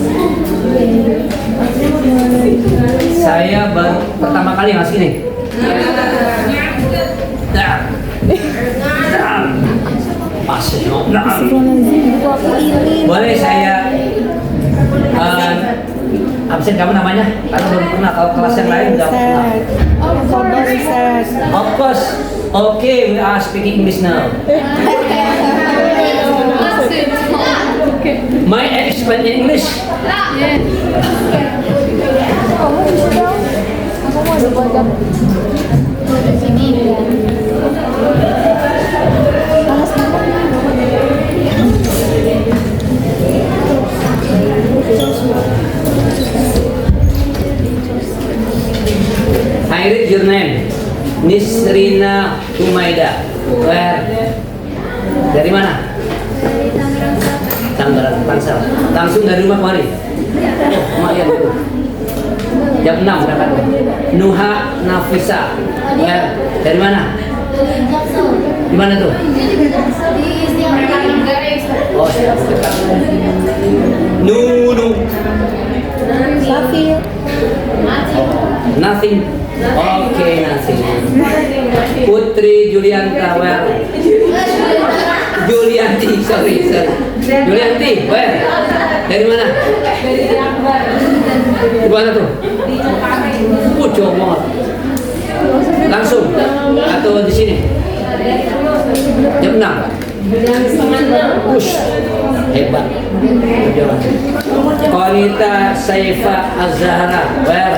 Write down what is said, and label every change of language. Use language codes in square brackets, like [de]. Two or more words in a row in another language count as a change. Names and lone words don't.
[id] Saya baru pertama kali masuk ini. Nah. Pas. Boleh saya absen kamu namanya? Karena belum pernah, kalau kelas yang lain udah pernah. [en] Of course. Okay, we are speaking English now. My expert in English. [id] Aku mau dipajak. Di sini. Panas banget. [en] I read your name. Nisrina Humaida. Where? [id] Dari mana? Tangerang Tangsel. Langsung dari rumah kemari? Oh, lumayan itu. Jam 6 berangkat. Nuha Nafisa. Where? Dari mana? Di mana tuh? Oh, siap. Nunu. Safir. [en] Nothing. Oke, nothing. Putri Julianta, where? Julianti, sorry. Julianti, where? [id] Dari mana? Di mana tuh? Jauh banget. Langsung atau di sini? Jam 6. Push. Hebat. [en] Konita Saifa Az-Zahra, where?